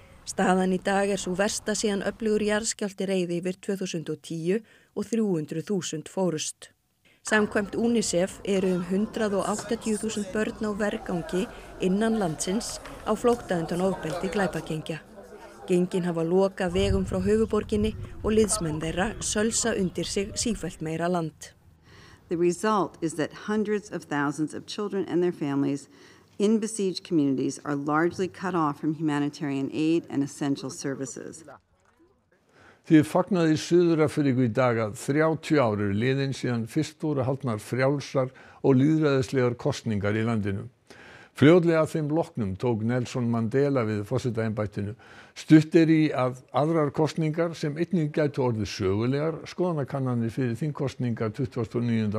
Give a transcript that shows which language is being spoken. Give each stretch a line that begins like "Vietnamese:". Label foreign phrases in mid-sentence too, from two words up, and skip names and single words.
Icelandic: Staðan í dag svo versta síðan öflugur jarðskjálfti reið yfir 2010 og 300.000 fórust. Samkvæmt UNICEF eru 180.000 börn á vergangi innan landsins á flótta undan ofbeldi glæpagengja. Gengin hafa lokað vegum frá höfuðborginni og liðsmenn þeirra sölsa undir sig sífellt meira land.
English: The result is that hundreds of thousands of children and their families in besieged communities are largely cut off from humanitarian aid and essential services.
Icelandic: Því fagnaði í Suður-Afríku í dag að 30 ár eru liðin síðan fyrst voru haldnar frjálsar og lýðræðislegar kosningar í landinu. Fljótlega að þeim loknum tók Nelson Mandela við forsetaembættinu. Stutt í að aðrar kosningar sem einnig gætu orðið sögulegar, skoðanakannanir fyrir þingkosningar 29.